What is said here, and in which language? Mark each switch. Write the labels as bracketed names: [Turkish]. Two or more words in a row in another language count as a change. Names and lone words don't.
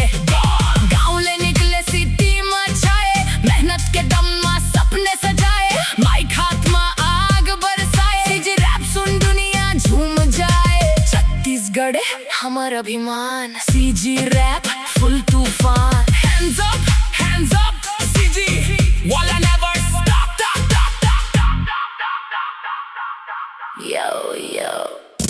[Chhattisgarhi] गाँव ले निकले सिटी में छाए, मेहनत के दम में सपने सजाए। माइक हाथ में आग बरसाए, सीजी रैप सुन दुनिया झूम जाए। छत्तीसगढ़ हमर अभिमान, सीजी रैप फुल तूफान। [English] Hands up, CG वाला never stop, stop, stop, stop, stop, stop, stop, stop, stop, stop. Yo yo